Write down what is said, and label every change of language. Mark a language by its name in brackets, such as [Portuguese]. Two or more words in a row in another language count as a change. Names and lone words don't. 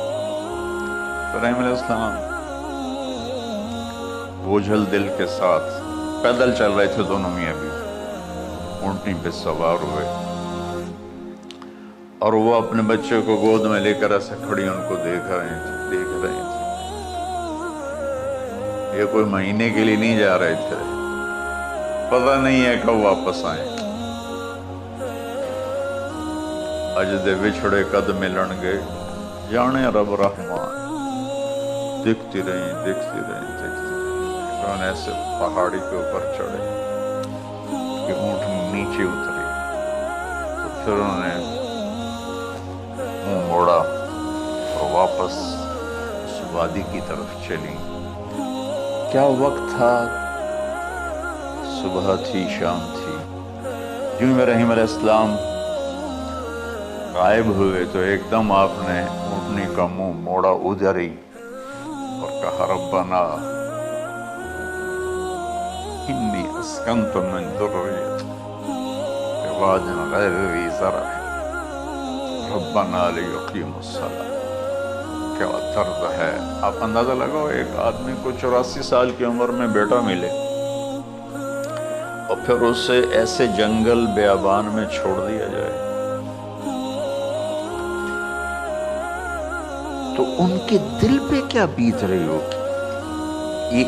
[Urdu] ابراہیم علیہ السلام بوجھل دل کے ساتھ پیدل چل رہے تھے دونوں میاں بیوی، اونٹنی پہ سوار ہوئے، اور وہ اپنے بچے کو گود میں لے کر ایسے کھڑی ان کو دیکھ رہے تھے۔ یہ کوئی مہینے کے لیے نہیں جا رہے تھے، پتہ نہیں ہے کب واپس آئیں۔ [Punjabi] اج دے وچھڑے قد ملن گے، جانے رب رحمان۔ [Urdu] دیکھتی رہیں۔ پھر ایسے پہاڑی کے اوپر چڑھے کہ اونٹ نیچے اتری، تو پھر انہوں نے منہ موڑا اور واپس اس وادی کی طرف چلی۔ کیا وقت تھا، صبح تھی، شام تھی۔ جو ابراہیم علیہ السلام غائب ہوئے تو ایک دم آپ نے اونٹنی کا منہ موڑا ادھر ہی اور کہا [Arabic] ربنا انی اسکنت من ذریتی بواد غیر ذی زرع ربنا لیقیموا الصلاۃ۔ [Urdu] کیا درد ہے! آپ اندازہ لگاؤ، ایک آدمی کو 84 سال کی عمر میں بیٹا ملے اور پھر اسے ایسے جنگل بیابان میں چھوڑ دیا جائے، تو ان کے دل پہ کیا بیت رہی ہوگی۔